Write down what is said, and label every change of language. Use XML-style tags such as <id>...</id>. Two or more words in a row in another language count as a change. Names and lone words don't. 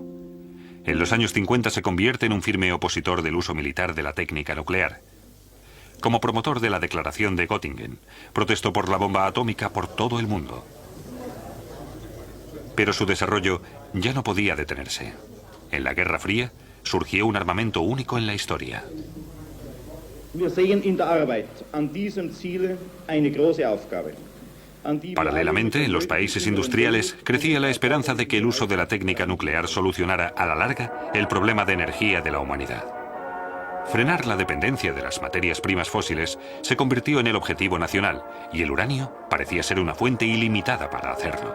<es>En los años 50 se convierte en un firme opositor del uso militar de la técnica nuclear. Como promotor de la Declaración de Göttingen, protestó por la bomba atómica por todo el mundo. Pero su desarrollo ya no podía detenerse. En la Guerra Fría surgió un armamento único en la historia.</es> <de>Wir sehen in der Arbeit an diesem Ziel eine große Aufgabe.</de> <es>Paralelamente, en los países industriales crecía la esperanza de que el uso de la técnica nuclear solucionara a la larga el problema de energía de la humanidad. Frenar la dependencia de las materias primas fósiles se convirtió en el objetivo nacional y el uranio parecía ser una fuente ilimitada para hacerlo.</es>